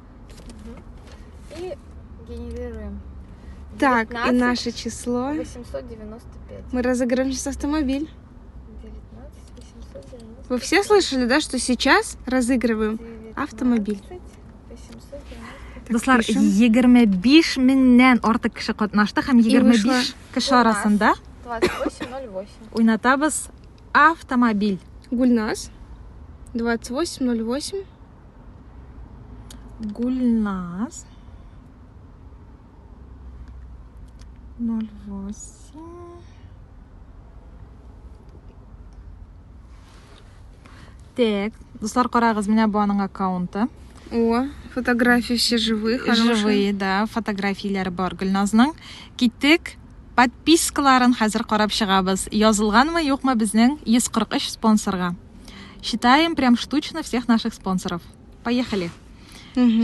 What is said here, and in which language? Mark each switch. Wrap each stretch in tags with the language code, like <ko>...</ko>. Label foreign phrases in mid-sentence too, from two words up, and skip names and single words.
<ru>И генерируем. Так, и 19 наше число. 895. Мы разыграем сейчас автомобиль. 19 895. Вы все слышали, да, что сейчас разыгрываем автомобиль? 895. Достар, пишем.</ru> <tt>25 меңнән артык кеше катнашты һәм</tt> <ru>И вышло</ru> <tt>25 кеше арасында 2808. уйнатабыз автомобиль. Гульнас. 2808. Гульназ 08. Так, достар, карагыз, менә бу аның аккаунты.</tt> <ru>О, фотографии все живые, хорошие. Живые,</ru> <tt>да, фотографияләре бар Гөлназның. Киттек, подпискаларын хәзер карап чыгабыз. Язылганмы, юкмы безнең 143 спонсорга.</tt> <ru>Считаем прям штучно всех наших спонсоров. Поехали. Мгм.</ru>